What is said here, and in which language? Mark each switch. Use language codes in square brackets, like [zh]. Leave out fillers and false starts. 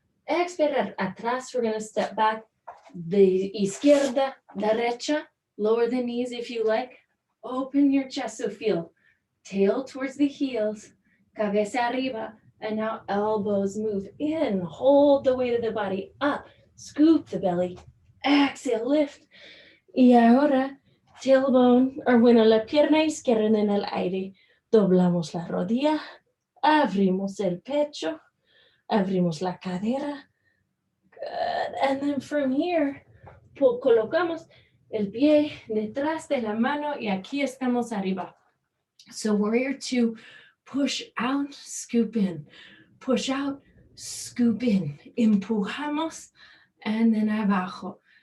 [es] Expirar atrás. [en] We're going to step back. [es] De izquierda, derecha. [en] Lower the knees if you like. Open your chest so feel tail towards the heels. [es] Cabeza arriba. [en] And now elbows move in. Hold the weight of the body up. Scoop the belly. Exhale, lift. [es] Y ahora, tailbone, la pierna izquierda en el aire. Doblamos la rodilla. Abrimos el pecho. Abrimos la cadera. [en] Good. And then from here, [es] colocamos el pie detrás de la mano y aquí estamos arriba. [en] So warrior two, push out, scoop in. Push out, scoop in. [es] Empujamos, [en] and then [es] abajo.